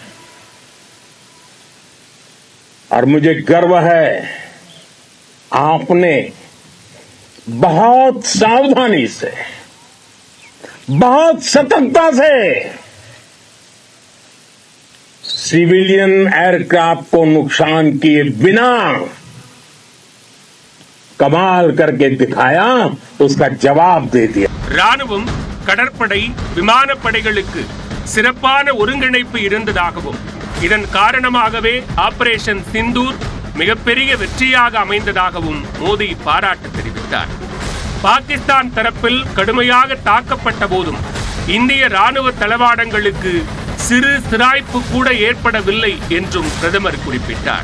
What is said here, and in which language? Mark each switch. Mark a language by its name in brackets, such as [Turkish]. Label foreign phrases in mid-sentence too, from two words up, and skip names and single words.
[Hindi] और मुझे गर्व है आपने बहुत सावधानी से, बहुत सतर्कता से [English] civilian aircraft [Hindi] को नुकसान किए बिना कमाल करके दिखाया, उसका जवाब दे दिया. [Tamil] ராணுவம் கடற்படை விமானப்படைகளுக்கு சிறப்பான ஒருங்கிணைப்பு இருந்ததாகவும் இதன் காரணமாகவே ஆபரேஷன் சிந்தூர் மிகப்பெரிய வெற்றியாக அமைந்ததாகவும் மோடி பாராட்டு தெரிவித்தார். பாகிஸ்தான் தரப்பில் கடுமையாக தாக்கப்பட்ட போதும் இந்திய ராணுவ தளவாடங்களுக்கு சிறு சிராய்ப்பு கூட ஏற்படவில்லை என்றும் பிரதமர் குறிப்பிட்டார்.